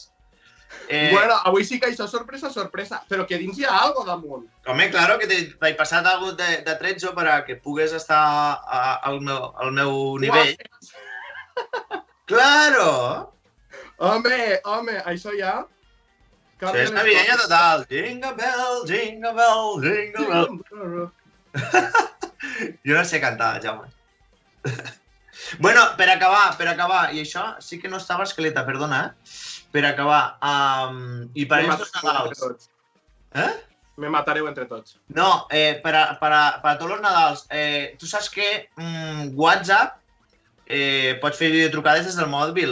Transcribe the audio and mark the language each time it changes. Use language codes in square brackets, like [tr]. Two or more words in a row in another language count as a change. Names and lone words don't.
[ca] Bueno, avui sí que això és sorpresa, però que dins hi ha algo damunt. Home, claro, que t'he passat algo de tretzo per a que pugues estar al meu nivell. Claro! Home, això ja... Això és navideña total. [en] Jingle bell, jingle bell, jingle bell. [ca] Jo no sé cantar, Jaume. Bueno, per acabar, i això sí que no estava esqueleta, perdona, per acabar, i per estos Nadals. Me matareu entre tots. No, para tots els Nadals, tu saps que WhatsApp pots fer videotrucades des del mòbil?